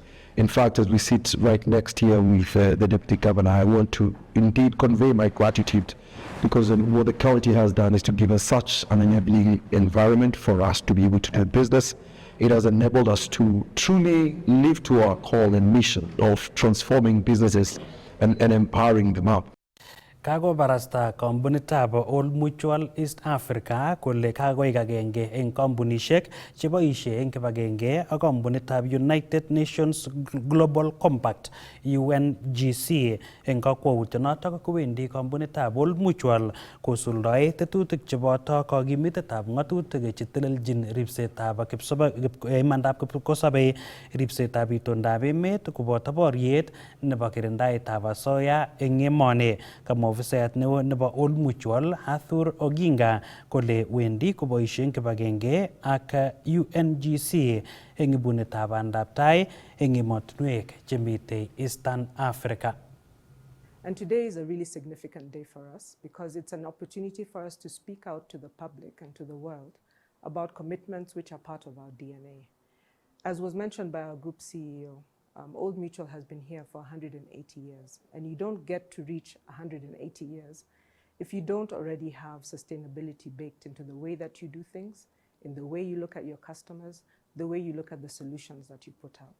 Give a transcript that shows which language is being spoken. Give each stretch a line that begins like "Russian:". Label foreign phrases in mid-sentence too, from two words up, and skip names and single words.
English: In fact, as we sit right next here with the Deputy Governor, I want to indeed convey my gratitude, because what the county has done is to give us such an enabling environment for us to be able to do business. It has enabled us to truly live to our call and mission of transforming businesses and empowering them up.
Kalenjin: Kakobarasta kampunitab Old Mutual East Africa kole kakoik agenge eng kampunishek cheboishe eng kibagenge ak kampunitab United Nations Global Compact UNGC. Eng kakwautyonotok kowendi kampunitab Old Mutual kosuldoe tetutik cheboto kakimitetab ng'atutik chetelelchin ribsetab imandab kipkosobei, ribsetab itondab emet koboto boriet nebo kirindaetab asoya eng emoni. Ofisayat neo nebo Old Mutual Arthur Oginga kole wendi koboishen kibagenge ak UNGC eng ibunetab bandab tai eng emotinwek chemite Eastern Africa.
English: And today is a really significant day for us because it's an opportunity for us to speak out to the public and to the world about commitments which are part of our DNA. As was mentioned by our group CEO, Old Mutual has been here for 180 years, and you don't get to reach 180 years if you don't already have sustainability baked into the way that you do things, in the way you look at your customers, the way you look at the solutions that you put out.